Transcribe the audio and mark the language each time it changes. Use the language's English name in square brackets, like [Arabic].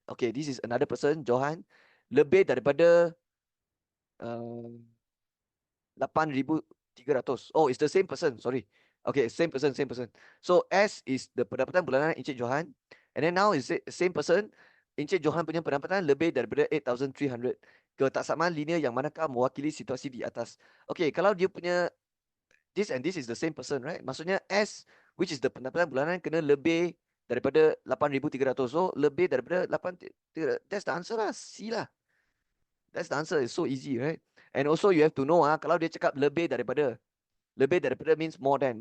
[English] Okay, this is another person, Johan. [Malay] Lebih daripada 8,300. [English] Oh, it's the same person. Sorry. Okay, same person. So S is the [Malay] pendapatan bulanan Encik Johan. [English] And then now is the same person. [Malay] Encik Johan punya pendapatan lebih daripada 8,300. Ketaksamaan linear yang manakah mewakili situasi di atas. [English] Okay, [Malay] kalau dia punya [English] this and this is the same person, right? [Malay] Maksudnya S, [English] which is the [Malay] pendapatan bulanan, kena lebih daripada 8,300. [English] So [Malay] lebih daripada 8,300. [English] That's the answer lah. C lah. That's the answer. It's so easy, right? And also you have to know, [Malay] kalau dia cakap lebih daripada [English] means more than.